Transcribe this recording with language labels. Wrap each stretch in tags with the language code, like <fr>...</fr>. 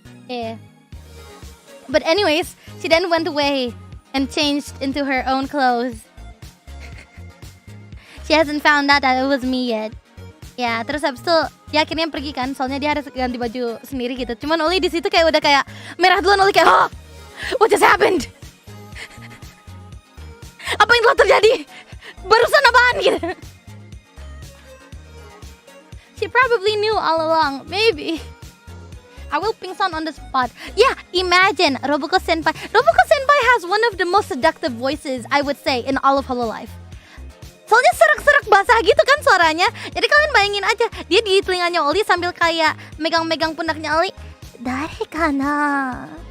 <en>Yeah. But anyways, she then went away and changed into her own clothes. She hasn't found out that it was me yet.</en> <id>Ya, terus habis itu dia akhirnya pergi kan, soalnya dia harus ganti baju sendiri gitu. Cuman Oli di situ kayak udah kayak merah duluan.</id> <en>Oli</en> <id>kayak,</id> <en>what just happened?</en> <id>Apa yang telah terjadi? Barusan apaan gitu?</id> <en>She probably knew all along, maybe. I will pingsan on the spot. Yeah, imagine Roboko Senpai. Roboko Senpai has one of the most seductive voices, I would say, in all of Hololive.</en> <id>Soalnya serak-serak basah gitu kan suaranya. Jadi kalian bayangin aja, dia di telinganya Oli sambil kayak megang-megang pundaknya Oli.</id> <ja>Dare kana?</ja>